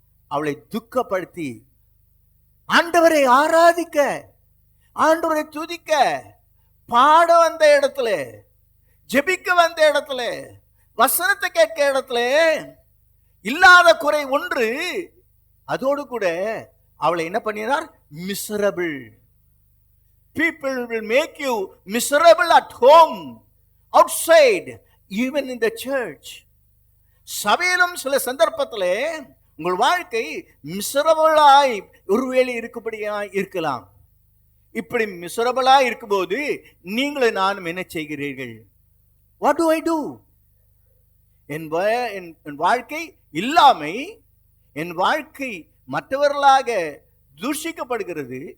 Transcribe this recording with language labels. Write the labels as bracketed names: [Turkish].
[Tamil] அவளை துக்கப்படுத்தி ஆண்டவரை ஆராதிக்க, ஆண்டவரை துதிக்க, பாட வந்த இடத்துல, ஜெபிக்க வந்த இடத்துல, வசனத்தை கேட்க இடத்துல இல்லாத குறை ஒன்று, அதோடு கூட அவளை என்ன பண்ணினார்? [English] Miserable. People will make you miserable at home, outside, even in the church. [Tamil] சபையிலும் சில சந்தர்ப்பத்திலே உங்கள் வாழ்க்கை மிசரபிளாய் ஒருவேளை இருக்கும்படியாய் இருக்கலாம். இப்படி மிசரபிளாய் இருக்கும்போது நீங்களும் நானும் என்ன செய்கிறீர்கள்? [English] What do I do? [Tamil] என் வாழ்க்கை இல்லாமை, என் வாழ்க்கை மற்றவர்களாக தூஷிக்கப்படுகிறது.